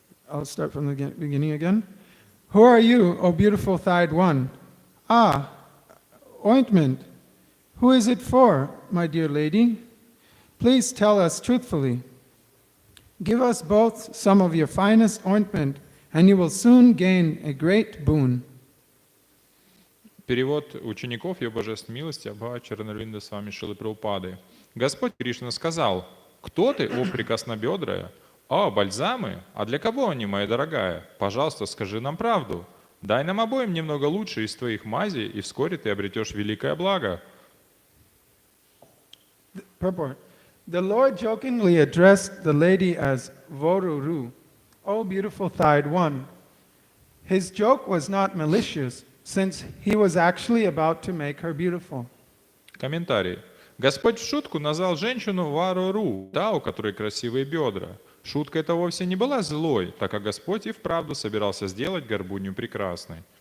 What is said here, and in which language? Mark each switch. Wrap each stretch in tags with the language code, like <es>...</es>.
<en>I'll start from the beginning again. Who are you, O beautiful thighed one? Ah, ointment. Who is it for, my dear lady? Please tell us truthfully. Give us both some of your finest ointment, and you will soon gain a great boon.</en> <ru>Перевод учеников Ее Божественной милости Абхайчарана Нимай с вами Шилы Прабхупады. Господь Кришна сказал: «Кто ты, о прекраснобедрая? О, бальзамы? А для кого они, моя дорогая? Пожалуйста, скажи нам правду. Дай нам обоим немного лучше из твоих мазей, и вскоре ты обретешь великое благо».</ru> <en>Purport. The Lord jokingly addressed the lady as Voruru, O beautiful thighed one. His joke was not malicious, since he was actually about to make her beautiful.</en> <ru>Комментарий. Господь в шутку назвал женщину Варуру, та, у которой красивые бедра. Шутка эта вовсе не была злой, так как Господь и вправду собирался сделать горбунью прекрасной.</ru>